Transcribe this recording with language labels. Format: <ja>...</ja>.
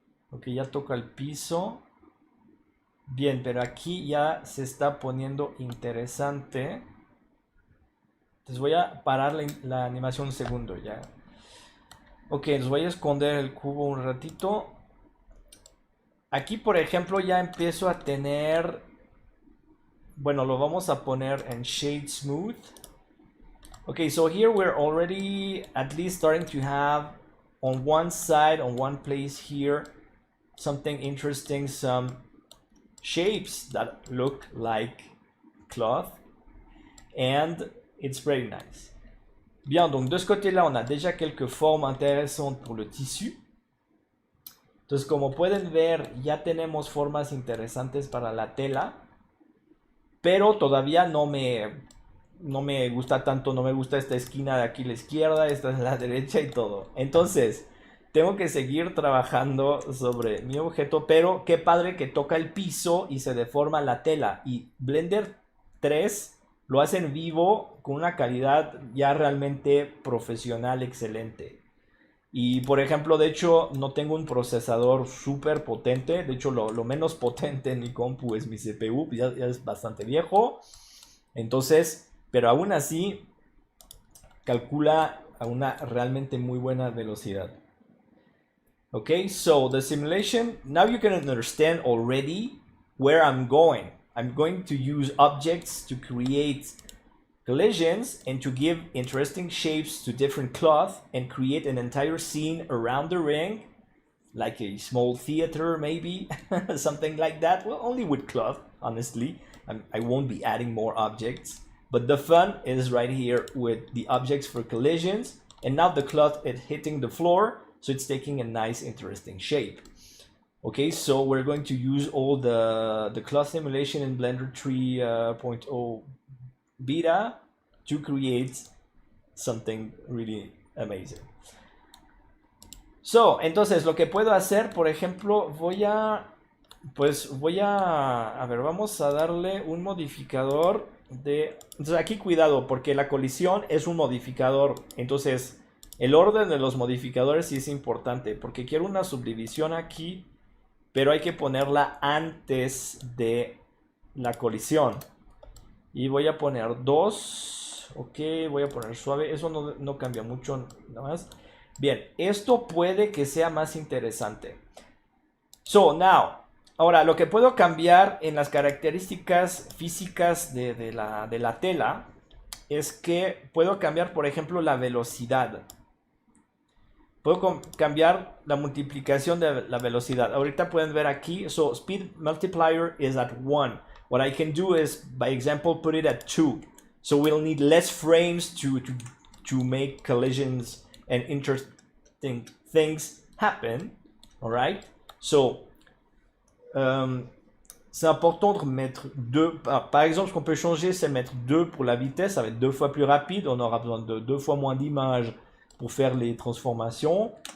<es>Ok, ya toca el piso. Bien, pero aquí ya se está poniendo interesante. Entonces voy a parar la animación un segundo ya. Ok, les voy a esconder el cubo un ratito. Aquí, por ejemplo, ya empiezo a tener... Bueno, lo vamos a poner en Shade Smooth.</es> <en>Okay, so here we're already at least starting to have on one side, on one place here, something interesting, some shapes that look like cloth. And it's very nice.</en> <fr>Bien, donc de ce côté-là, on a déjà quelques formes intéressantes pour le tissu.</fr> <es>Entonces, como pueden ver, ya tenemos formas interesantes para la tela. Pero todavía no me gusta tanto, no me gusta esta esquina de aquí a la izquierda, esta es la derecha y todo. Entonces, tengo que seguir trabajando sobre mi objeto, pero qué padre que toca el piso y se deforma la tela. Y Blender 3 lo hace en vivo con una calidad ya realmente profesional excelente. Y por ejemplo, de hecho, no tengo un procesador súper potente. De hecho, lo menos potente en mi compu es mi CPU. Ya es bastante viejo. Entonces, pero aún así, calcula a una realmente muy buena velocidad.</es> <en>Okay, so the simulation, now you can understand already where I'm going. I'm going to use objects to create collisions and to give interesting shapes to different cloth and create an entire scene around the ring, like a small theater maybe, something like that. Well, only with cloth, honestly. I won't be adding more objects, but the fun is right here with the objects for collisions, and now the cloth is hitting the floor, so it's taking a nice interesting shape. Okay, so we're going to use all the cloth simulation in Blender 3.0 beta to create something really amazing.</en> <es>So, entonces lo que puedo hacer, por ejemplo, voy a ver, vamos a darle un modificador de, entonces aquí cuidado porque la colisión es un modificador, entonces el orden de los modificadores sí es importante porque quiero una subdivisión aquí, pero hay que ponerla antes de la colisión. Y voy a poner 2. Ok, voy a poner suave. Eso no cambia mucho, nada más. Bien, esto puede que sea más interesante.</es> <en>So, now.</en> <es>Ahora, lo que puedo cambiar en las características físicas de la tela es que puedo cambiar, por ejemplo, la velocidad. Puedo cambiar la multiplicación de la velocidad. Ahorita pueden ver aquí.</es> <en>So, speed multiplier is at 1. What I can do is, by example, put it at 2. So we'll need less frames to make collisions and interesting things happen. All right?</en> <fr>So, c'est important de mettre 2. Par exemple, ce qu'on peut changer, c'est mettre 2 pour la vitesse. Ça va être 2 fois plus rapide. On aura besoin de 2 fois moins d'images pour faire les transformations.</fr>